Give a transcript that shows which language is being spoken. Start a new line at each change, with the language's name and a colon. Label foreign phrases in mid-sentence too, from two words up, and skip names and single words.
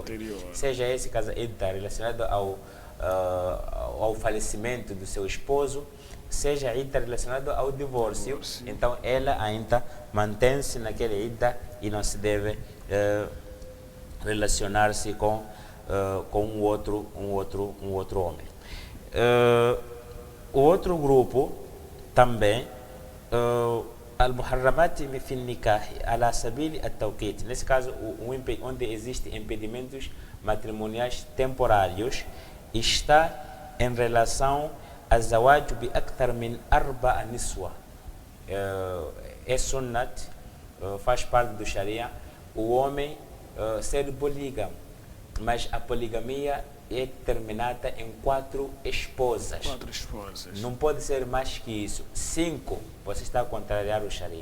Portuguese: Seja esse Idda relacionado ao falecimento do seu esposo, seja Idda relacionado ao divórcio. Então ela ainda mantém-se naquele Idda e não se deve relacionar-se com um outro homem. O outro grupo também,
Arabic: المحرمات في النكاح على سبيل التوقيت.
Portuguese: Nesse caso, onde existem impedimentos matrimoniais temporários, está em relação a
Arabic: زواج بأكثر من أربع نسوة.
Portuguese: É sunnat, faz parte do Sharia, o homem ser polígamo, mas a poligamia é determinada em 4 esposas. 4 esposas. Não pode ser mais que isso. 5, você está a contrariar o Sharia.